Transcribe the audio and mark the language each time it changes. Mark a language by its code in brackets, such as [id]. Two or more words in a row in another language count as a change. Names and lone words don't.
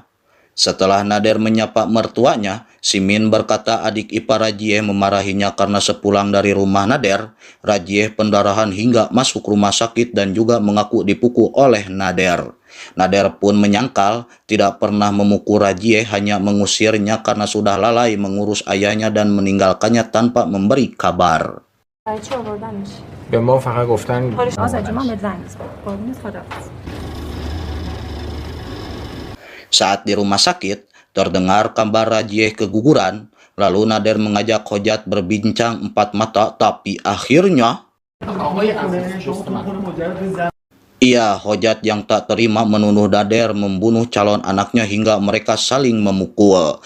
[id] Setelah Nader menyapa mertuanya, Simin berkata adik ipar Rajie memarahinya karena sepulang dari rumah Nader, Rajie pendarahan hingga masuk rumah sakit dan juga mengaku dipukul oleh Nader. Nader pun menyangkal tidak pernah memukul Rajie, hanya mengusirnya karena sudah lalai mengurus ayahnya dan meninggalkannya tanpa memberi kabar. [fa] به ما فقط گفتن [id] Saat di rumah sakit, terdengar kabar Rajie keguguran, lalu Nader mengajak Hojat berbincang empat mata, tapi akhirnya Hojat yang tak terima menuduh Nader membunuh calon anaknya hingga mereka saling memukul.